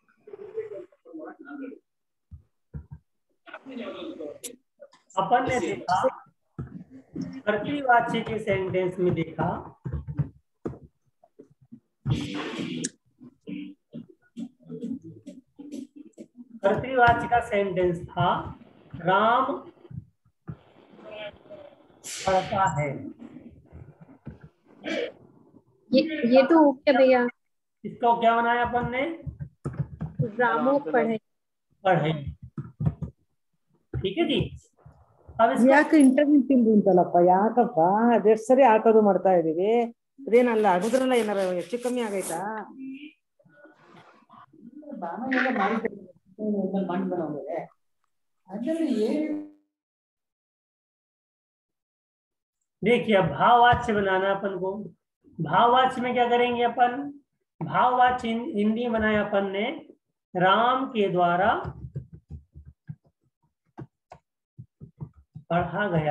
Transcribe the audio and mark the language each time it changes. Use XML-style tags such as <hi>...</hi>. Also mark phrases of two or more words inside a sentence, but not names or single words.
<hi>अपन ने देखा कर्तृवाच्य के सेंटेंस में देखा कर्तृवाच्य का सेंटेंस था राम पढ़ता है। ये तो हो गया भैया, इसको क्या बनाया अपन ने? रामो पढ़े। पढ़े। ठीक है जी। अब इसको</hi> <kn>ಯಾಕೆ ಇಂಟರ್ನೆಟ್ ಇಲ್ಲ ಅಂತಲ್ಲಪ್ಪ, ಯಾಕಪ್ಪ ಅದೆಷ್ಟು ಸರಿ ಹಾಕೋದು ಮಾಡ್ತಾ ಇದೀವಿ, ಅದೇನಲ್ಲ ಅದ್ರಲ್ಲ ಏನಾರ ಹೆಚ್ಚು ಕಮ್ಮಿ ಆಗೈತಾ?</kn> <hi>देखिए अब भाववाच्य बनाना अपन को। भाववाच्य में क्या करेंगे अपन? भाववाच्य हिंदी बनाया अपन ने राम के द्वारा पढ़ा गया।</hi>